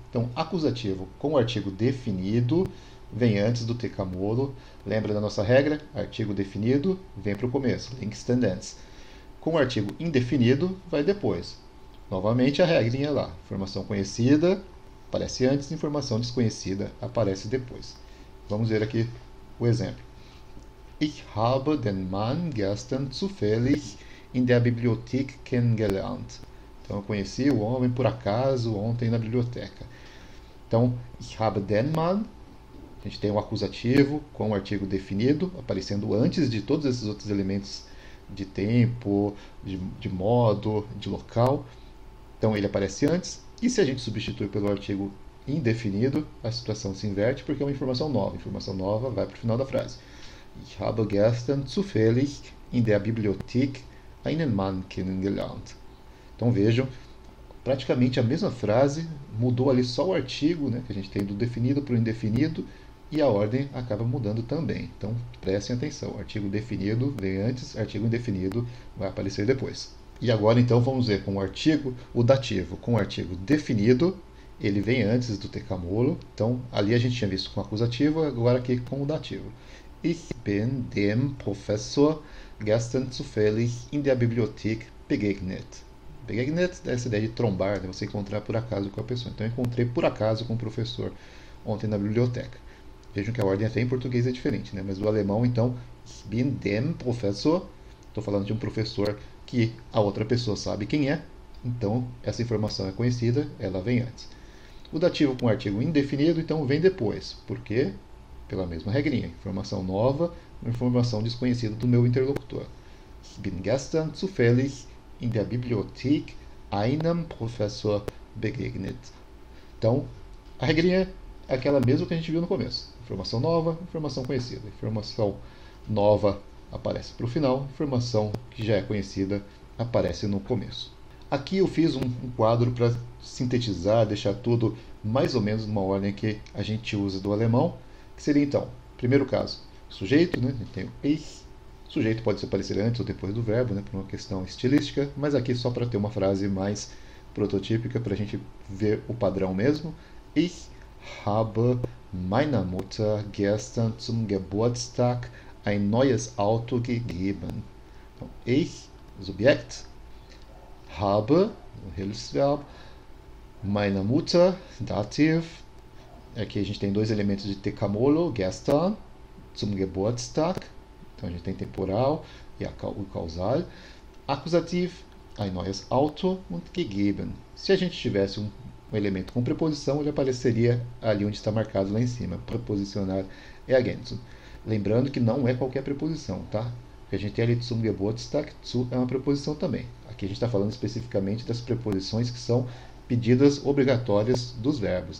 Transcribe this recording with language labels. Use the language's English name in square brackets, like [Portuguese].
[Portuguese] Então, acusativo com o artigo definido vem antes do tekamolo. Lembra da nossa regra? Artigo definido vem para o começo, Linkstendens. Com o artigo indefinido, vai depois. Novamente a regrinha lá. Informação conhecida aparece antes, informação desconhecida aparece depois. Vamos ver aqui o exemplo. [German] Ich habe den Mann gestern zufällig in der Bibliothek kennengelernt. [Portuguese] Então eu conheci o homem por acaso ontem na biblioteca. Então, [German] ich habe den Mann, [Portuguese] a gente tem um acusativo com o artigo definido, aparecendo antes de todos esses outros elementos de tempo, de modo, de local. Então ele aparece antes. E se a gente substitui pelo artigo indefinido, a situação se inverte porque é uma informação nova. Informação nova vai para o final da frase. [German] Ich habe gestern zufällig in der Bibliothek einen Mann kennengelernt. [Portuguese] Então vejam, praticamente a mesma frase, mudou ali só o artigo, né, que a gente tem do definido para o indefinido, e a ordem acaba mudando também. Então prestem atenção, artigo definido vem antes, artigo indefinido vai aparecer depois. E agora então vamos ver com o dativo com o artigo definido, ele vem antes do tekamolo. Então ali a gente tinha visto com o acusativo, agora aqui com o dativo. [German] Ich bin dem Professor gestern zufällig in der Bibliothek begegnet. [Portuguese] Begegnet é essa ideia de trombar, né? Você encontrar por acaso com a pessoa. Então eu encontrei por acaso com o professor ontem na biblioteca. Vejam que a ordem até em português é diferente, né? Mas do alemão então, [German] ich bin dem Professor, [Portuguese] Estou falando de um professor que a outra pessoa sabe quem é, então essa informação é conhecida, ela vem antes. O dativo com artigo indefinido, então, vem depois. Por quê? Pela mesma regrinha. Informação nova, informação desconhecida do meu interlocutor. [German] Ich bin gestern zufällig in der Bibliothek einem Professor begegnet. [Portuguese] Então, a regrinha é aquela mesma que a gente viu no começo. Informação nova, informação conhecida. Informação nova aparece para o final, informação que já é conhecida aparece no começo. Aqui eu fiz um quadro para sintetizar, deixar tudo mais ou menos numa ordem que a gente usa do alemão, que seria então, primeiro caso, sujeito, né? A gente tem o ich. Sujeito pode se aparecer antes ou depois do verbo, né? Por uma questão estilística, mas aqui só para ter uma frase mais prototípica, para a gente ver o padrão mesmo. [German] Ich habe meiner Mutter gestern zum Geburtstag ein neues Auto gegeben. Então, ich, Subjekt, habe, Hilfsverb, meiner Mutter, Dativ. [Portuguese] Aqui a gente tem dois elementos de Tecamolo, [German] gestern, zum Geburtstag. [Portuguese] Então a gente tem temporal e o causal. [German] Accusativ, ein neues Auto und gegeben. [Portuguese] Se a gente tivesse um elemento com preposição, ele apareceria ali onde está marcado lá em cima. Preposicionar é ergänzen. Lembrando que não é qualquer preposição, tá? Porque a gente tem ali zum Geburtstag, zu é uma preposição também. Aqui a gente está falando especificamente das preposições que são pedidas obrigatórias dos verbos.